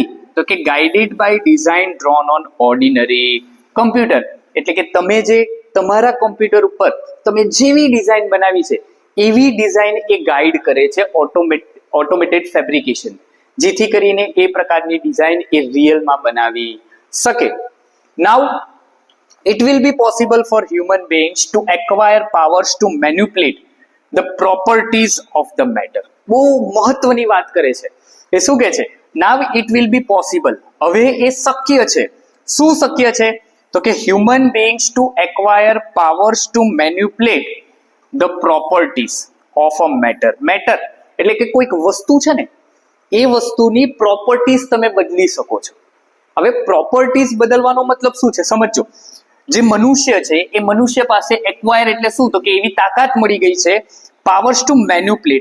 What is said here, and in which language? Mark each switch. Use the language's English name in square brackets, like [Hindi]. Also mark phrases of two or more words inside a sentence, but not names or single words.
[Gujarati] તો કે [English] guided by design drawn on ordinary computer, [Gujarati] એટલે કે તમે જે તમારા કોમ્પ્યુટર ઉપર તમે જેવી ડિઝાઇન બનાવી છે એવી ડિઝાઇન એ ગાઈડ કરે છે [English] automated fabrication, [Gujarati] જેથી કરીને એ પ્રકારની ડિઝાઇન એ રિયલમાં બનાવી શકે. [English] નાઉ it will be possible for human beings to acquire powers to manipulate the properties of the matter. [Gujarati] બહુ મહત્વની વાત કરે છે. એ શું કહે છે? [English] Now it will be possible, [Gujarati] હવે એ શક્ય છે. શું શક્ય છે? તો કે [English] human beings to acquire powers to manipulate the properties of a matter. [Gujarati] મેટર એટલે કે કોઈક વસ્તુ છે ને, એ વસ્તુની પ્રોપર્ટીઝ તમે બદલી શકો છો. હવે પ્રોપર્ટીઝ બદલવાનો મતલબ શું છે સમજો. જે મનુષ્ય છે એ મનુષ્ય પાસે એક્વાયર એટલે શું? તો કે એવી તાકાત મળી ગઈ છે, [English] powers to manipulate.